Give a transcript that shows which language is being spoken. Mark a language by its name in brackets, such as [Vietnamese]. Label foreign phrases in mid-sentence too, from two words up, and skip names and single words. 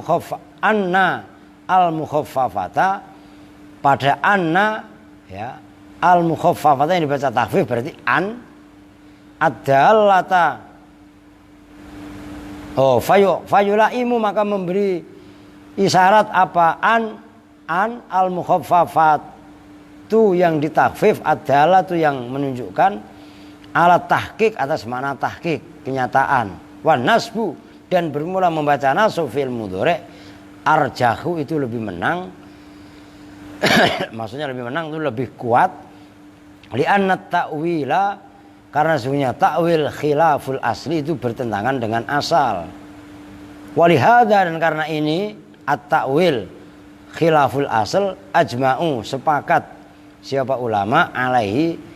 [Arabic] al mukhaffafata pada anna ya al mukhaffafata [Indonesian] yang dibaca [Arabic] takhfif berarti an ad-dallata fayulaimu [Indonesian] maka memberi isyarat apa [Arabic] an al mukhaffafat [Indonesian] tu yang ditakhfif adalah tu yang menunjukkan alat tahqiq atas makna tahqiq kenyataan [Arabic] wan nasbu [Indonesian] dan bermula membaca nasab [Arabic] fil mudhari arjahu [Indonesian] itu lebih menang maksudnya lebih menang itu lebih kuat [Arabic] li'anna ta'wila [Indonesian] karena sesungguhnya takwil [Arabic] khilaful asli [Indonesian] itu bertentangan dengan asal walihada dan karena ini [Arabic] at-ta'wil khilaful asal ajma'u [Indonesian] sepakat siapa ulama alaihi